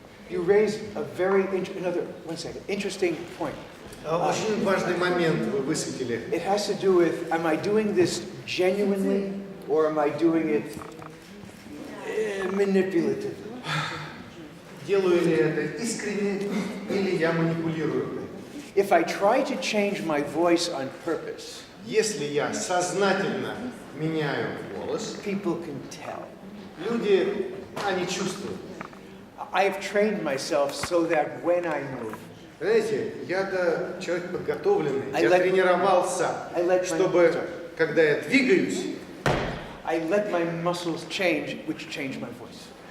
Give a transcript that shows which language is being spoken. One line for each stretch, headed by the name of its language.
English: You raised a very interesting point.
Russian: Очень важный момент вы высветили.
English: It has to do with, am I doing this genuinely, or am I doing it manipulatively?
Russian: Делаю ли это искренне или я манипулирую?
English: If I try to change my voice on purpose,
Russian: Если я сознательно меняю голос,
English: people can tell.
Russian: люди, они чувствуют.
English: I have trained myself so that when I move,
Russian: Знаете, я-то человек подготовленный, я
English: let
Russian: тренировался, чтобы, когда я двигаюсь,
English: I let my muscles change, which change my voice.